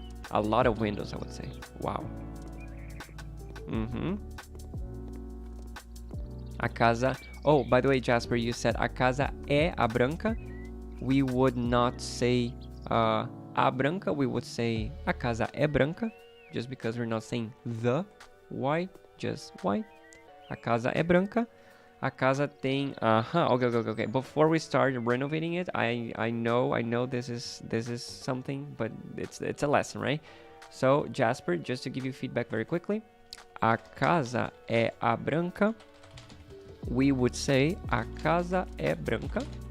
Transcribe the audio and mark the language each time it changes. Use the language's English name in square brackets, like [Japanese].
[English] A lot of windows, I would say. Wow. [Portuguese] A casa... [English] Oh, by the way, Jasper, you said [Portuguese] a casa é a branca. [English] We would not say [Portuguese] a branca. [English] We would say [Portuguese] a casa é branca. [English] Just because we're not saying the white, just white. [Portuguese] A casa é branca. A casa tem... [English] Okay. Before we start renovating it, I know this is something, but it's a lesson, right? So, Jasper, just to give you feedback very quickly. [Portuguese] A casa é a branca. [English] We would say [Portuguese] a casa é branca.